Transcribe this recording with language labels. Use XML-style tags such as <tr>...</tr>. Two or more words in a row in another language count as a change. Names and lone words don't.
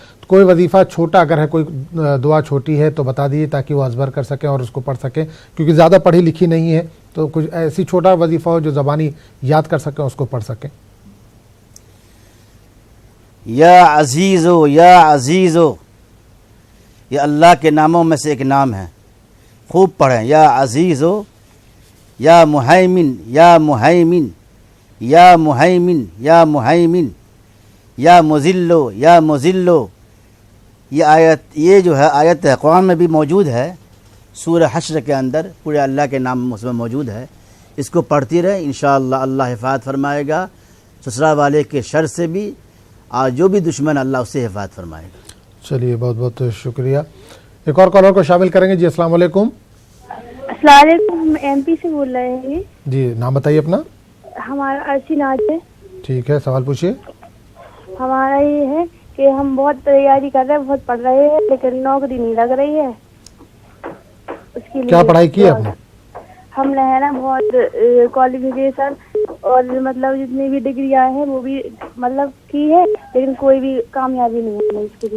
<ur>تو کوئی وظیفہ چھوٹا اگر ہے، کوئی دعا چھوٹی ہے تو بتا دیجیے، تاکہ وہ ازبر کر سکیں اور اس کو پڑھ سکیں، کیونکہ زیادہ پڑھی لکھی نہیں ہے، تو کچھ ایسی چھوٹا وظیفہ ہو جو زبانی یاد کر سکیں، اس کو پڑھ سکیں.</ur> <ar>يا عزيزُ يا عزيزُ,</ar> <ur>یہ اللہ کے ناموں میں سے ایک نام ہے، خوب پڑھیں.</ur> <ar>يا عزيزُ، يا مهيمنُ، يا مهيمنُ، يا مهيمنُ، يا مهيمنُ، يا مذلُّ، يا مذلُّ.</ar> <ur>یہ آیت، یہ جو ہے آیت ہے، قرآن میں بھی موجود ہے، سورہ حشر کے اندر پورے اللہ کے نام اس میں موجود ہے. اس کو پڑھتی رہے، ان شاءاللہ اللہ حفاظت فرمائے گا سسرال والے کے شر سے بھی، اور جو بھی دشمن اللہ اس سے حفاظت فرمائے گا. چلیے، بہت بہت شکریہ۔ ایک اور کالر کو شامل کریں گے.</ur> <ar>جی السلام علیکم. السلام علیکم,</ar> <ur>MP سے بول رہے ہیں. جی، نام بتائیے اپنا. ہمارا عرشی ناز ہے. ٹھیک ہے, سوال پوچھیے. ہمارا یہ ہے کہ ہم بہت تیاری کر رہے ہیں, بہت پڑھ رہے ہیں, لیکن نوکری نہیں لگ رہی ہے. اس کے لیے کیا پڑھائی کی ہے آپ نے؟ ہم نے ہے نا بہت کوالیفیکیشن اور مطلب جتنی بھی ڈگریاں ہیں وہ بھی مطلب کی ہے, لیکن کوئی بھی کامیابی نہیں ہے اس کے لیے.</ur>